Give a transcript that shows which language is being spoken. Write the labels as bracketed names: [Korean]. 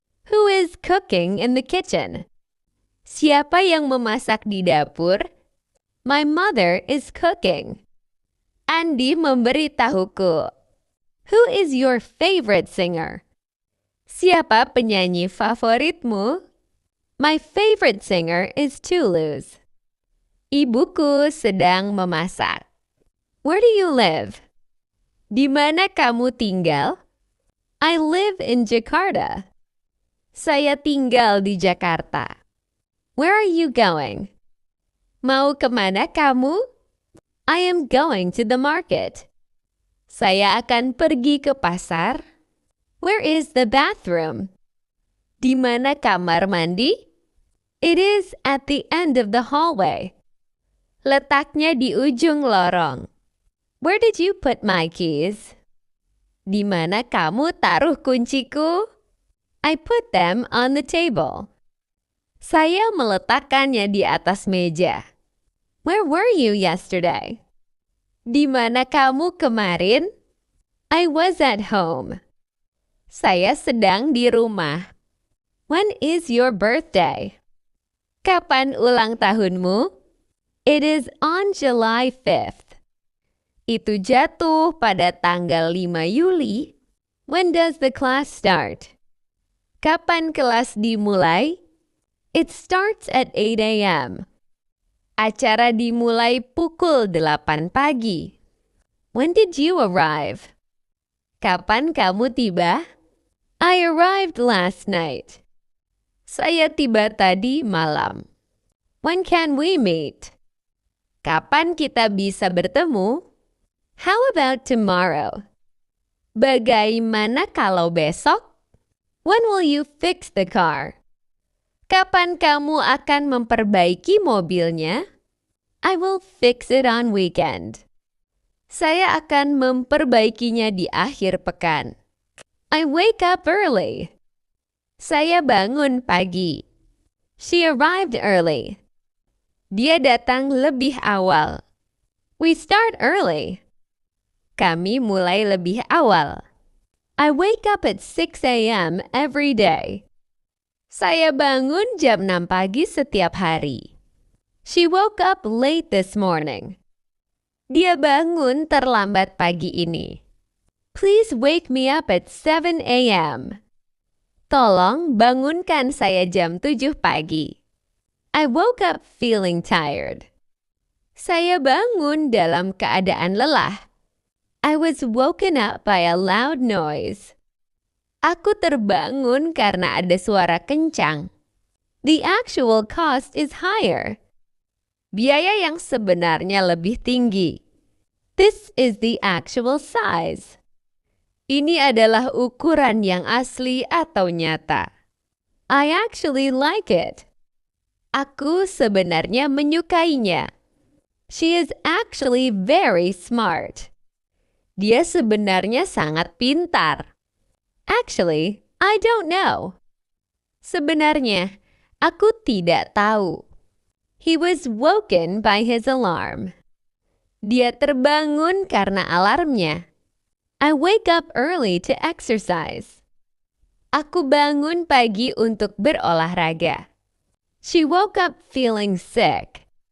[English] Who is cooking in the kitchen? [Indonesian] Siapa yang memasak di dapur? [English] My mother is cooking. [Indonesian] Andy memberitahuku. [English] Who is your favorite singer? [Indonesian] Siapa penyanyi favoritmu? [English] My favorite singer is Toulouse. [Indonesian] Ibuku sedang memasak. [English] Where do you live? [Indonesian] Di mana kamu tinggal? [English] I live in Jakarta. [Indonesian] Saya tinggal di Jakarta. [English] Where are you going? [Indonesian] Mau kemana kamu? [English] I am going to the market. [Indonesian] Saya akan pergi ke pasar. [English] Where is the bathroom? [Indonesian] Di mana kamar mandi? [English] It is at the end of the hallway. [Indonesian] Letaknya di ujung lorong. [English] Where did you put my keys? [Indonesian] Di mana kamu taruh kunciku? [English] I put them on the table. [Indonesian] Saya meletakkannya di atas meja. [English] Where were you yesterday? [Indonesian] Di mana kamu kemarin? [English] I was at home. [Indonesian] Saya sedang di rumah. [English] When is your birthday? [Indonesian] Kapan ulang tahunmu? [English] It is on July 5th. [Indonesian] Itu jatuh pada tanggal 5 Juli. [English] When does the class start? [Indonesian] Kapan kelas dimulai? [English] It starts at 8 a.m. [Indonesian] Acara dimulai pukul 8 pagi. [English] When did you arrive? [Indonesian] Kapan kamu tiba? [English] I arrived last night. [Indonesian] Saya tiba tadi malam. [English] When can we meet? [Indonesian] Kapan kita bisa bertemu? [English] How about tomorrow? [Indonesian] Bagaimana kalau besok? [English] When will you fix the car? [Indonesian] Kapan kamu akan memperbaiki mobilnya? [English] I will fix it on weekend. [Indonesian] Saya akan memperbaikinya di akhir pekan. [English] I wake up early. [Indonesian] Saya bangun pagi. [English] She arrived early. [Indonesian] Dia datang lebih awal. [English] We start early. [Indonesian] Kami mulai lebih awal. [English] I wake up at 6 a.m. every day. [Indonesian] Saya bangun jam 6 pagi setiap hari. [English] She woke up late this morning. [Indonesian] Dia bangun terlambat pagi ini. [English] Please wake me up at 7 a.m. [Indonesian] Tolong bangunkan saya jam 7 pagi. [English] I woke up feeling tired. [Indonesian] Saya bangun dalam keadaan lelah. [English] I was woken up by a loud noise. [Indonesian] Aku terbangun karena ada suara kencang. [English] The actual cost is higher. [Indonesian] Biaya yang sebenarnya lebih tinggi. [English] This is the actual size. [Indonesian] Ini adalah ukuran yang asli atau nyata. [English] I actually like it. [Indonesian] Aku sebenarnya menyukainya. [English] She is actually very smart. [Indonesian] Dia sebenarnya sangat pintar. [English] Actually, I don't know. [Indonesian] Sebenarnya, aku tidak tahu. [English] He was woken by his alarm. [Indonesian] Dia terbangun karena alarmnya. [English] I wake up early to exercise. [Indonesian] Aku bangun pagi untuk berolahraga. [English] She woke up feeling sick.